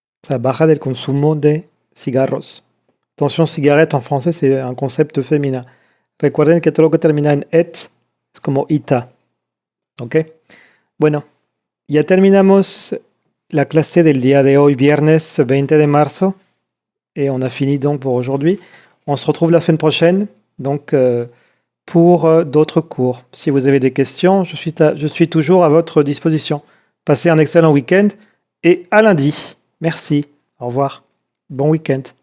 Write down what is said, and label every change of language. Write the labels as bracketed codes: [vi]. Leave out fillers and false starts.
[es] La baja del consumo de cigarros. [fr] Attention, cigarette en français, c'est un concept féminin. [es] Recuerden que todo lo que termina en et es como ita. ¿Ok? Bueno, ya terminamos la clase del día de hoy, viernes 20 de marzo. [fr] Et on a fini donc pour aujourd'hui. On se retrouve la semaine prochaine donc, pour d'autres cours. Si vous avez des questions, je suis toujours à votre disposition. Passez un excellent week-end et à lundi. Merci. Au revoir. Bon week-end.